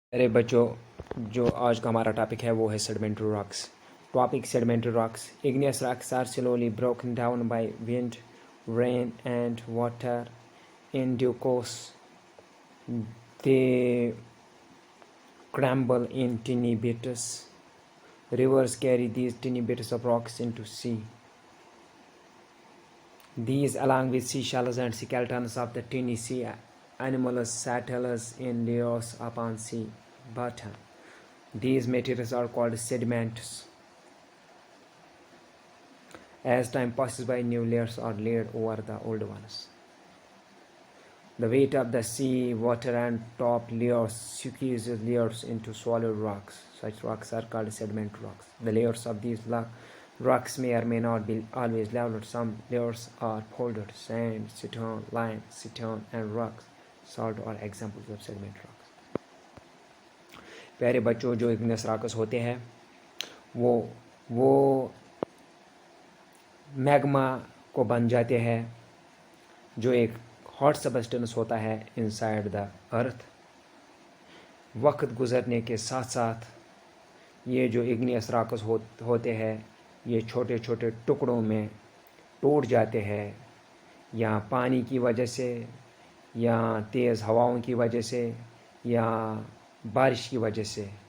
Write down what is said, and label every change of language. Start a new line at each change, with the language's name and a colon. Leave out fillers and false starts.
Urdu: ارے بچوں، جو آج کا ہمارا ٹاپک ہے وہ ہے sedimentary rocks. Topic sedimentary rocks.
English: Igneous rocks are slowly broken down by wind, rain and water. In due course, they crumble in tiny bits. Rivers carry these tiny bits of rocks into sea. These, along with seashells and skeletons of the tiny sea animals, settles in layers upon sea bottom. These materials are called sediments. As time passes by, new layers are laid over the old ones. The weight of the sea, water and top layers squeezes layers into solid rocks. Such rocks are called sedimentary rocks. The layers of these rocks may or may not be always leveled. Some layers are folded. Sand, stone, lime, stone and rocks. Salt are examples of sedimentary rocks.
Urdu: پیارے بچوں، جو igneous rocks ہوتے ہیں وہ magma کو بن جاتے ہیں، جو ایک ہاٹ سبسٹنس ہوتا ہے انسائڈ دا ارتھ. وقت گزرنے کے ساتھ ساتھ یہ جو igneous rocks ہوتے ہیں یہ چھوٹے چھوٹے ٹکڑوں میں ٹوٹ جاتے ہیں، یا پانی کی وجہ سے، یا تیز ہواؤں کی وجہ سے، یا بارش کی وجہ سے.